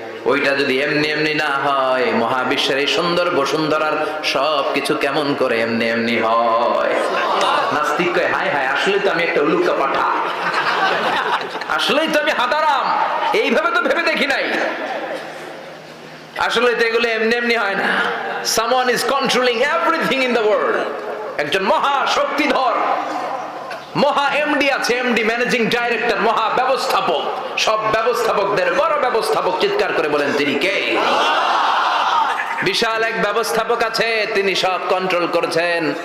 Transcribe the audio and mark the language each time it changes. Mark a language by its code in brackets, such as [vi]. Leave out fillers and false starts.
[bn] ওইটা যদি এমনি এমনি না হয়, মহাবিশ্বের এই সুন্দর বসুন্ধরার সবকিছু কেমন করে এমনি এমনি হয়? নাস্তিক কয় হায় হায়, আসলে তো আমি একটা উলুকা পাঠা, আসলেই তো আমি হাদারাম, এইভাবে তো ভেবে দেখি নাই। আসলে তো এগুলো এমনি এমনি হয় না। [en] Someone is controlling everything in the world. [bn] একজন মহা শক্তিধর মহা এমডি আছে, এমডি ম্যানেজিং ডাইরেক্টর, মহা ব্যবস্থাপক, সব ব্যবস্থাপকদের বড় ব্যবস্থাপক। চিৎকার করে বলেন তিনি কে? বিশাল এক ব্যবস্থাপক আছে, তিনি সব কন্ট্রোল করছেন।